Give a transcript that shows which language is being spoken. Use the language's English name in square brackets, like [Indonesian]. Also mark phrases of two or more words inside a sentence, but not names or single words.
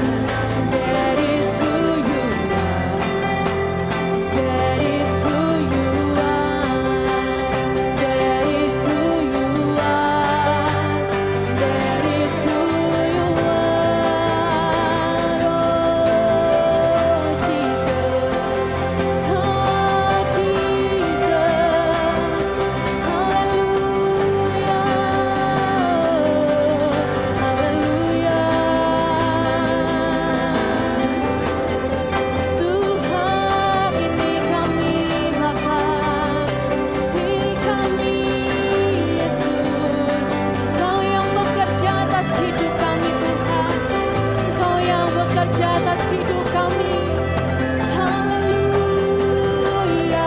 [English] That is who you are. That is who you are. That is who you are. That is who you are. Oh Jesus, oh Jesus, hallelujah, hallelujah. [Indonesian] Tuhan ini kami Bapa, ini kami Yesus. Kau yang bekerja atas hidup kami Tuhan, Kau yang bekerja atas hidup kami. Haleluya.